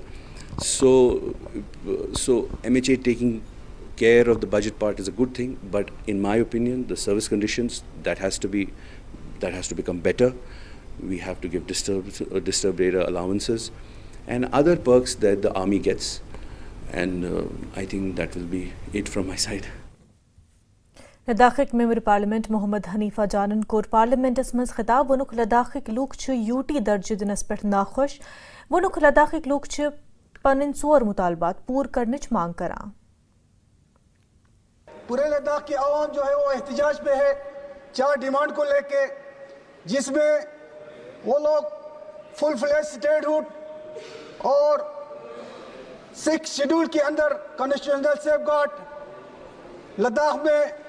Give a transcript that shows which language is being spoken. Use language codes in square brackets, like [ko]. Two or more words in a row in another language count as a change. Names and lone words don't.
[en] So MHA taking care of the budget part is a good thing, but in my opinion, the service conditions, that has to become better. We have to give disturbed area allowances and other perks that the army gets, and I think that will be it from my side. [ks] लद्दाख [en] member parliament [ks] मोहम्मद हनीफा जानन कोर पार्लियामेंटस मज खिताब वनुक लद्दाख लूक यूटी दर्ज दिनस पे नाखुश. वनुक लद्दाख लूक पन 4 मुतालबात पूर करने मांग करा. [hi] पूरे लद्दाख की आवाम जो है वो एहतजाज पे है 4 डिमांड को लेके, जिसमें वो लोग [en] full fledged statehood [hi] और 6 शेड्यूल के अंदर [en] constitutional safeguard, [hi] लद्दाख में